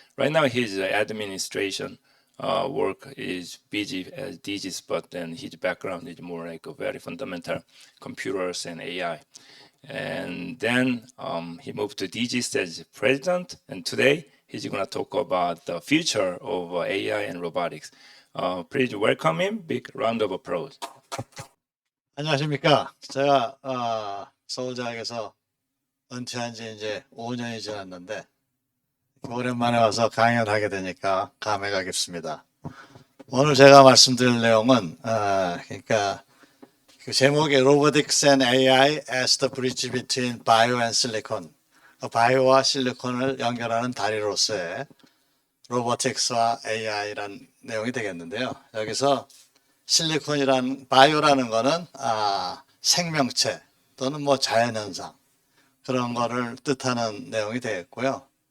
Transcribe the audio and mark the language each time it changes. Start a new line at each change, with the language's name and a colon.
English: Right now his administration work is busy as DGIS, but then his background is more like a very fundamental computers and AI. And then he moved to DGIST as president, and today he's going to talk about the future of AI and robotics. Please welcome him. Big round of applause.
Korean: 안녕하십니까. 제가 서울대학에서 은퇴한 지 이제 5년이 지났는데 오랜만에 와서 강연을 하게 되니까 감회가 깊습니다. 오늘 제가 말씀드릴 내용은 그러니까 그 제목이
English: Robotics and AI as the bridge between bio and silicon.
Korean: 바이오와 실리콘을 연결하는 다리로서의 로보틱스와 AI라는 내용이 되겠는데요. 여기서 실리콘이란 바이오라는 거는 생명체 또는 뭐 자연현상 그런 거를 뜻하는 내용이 되겠고요.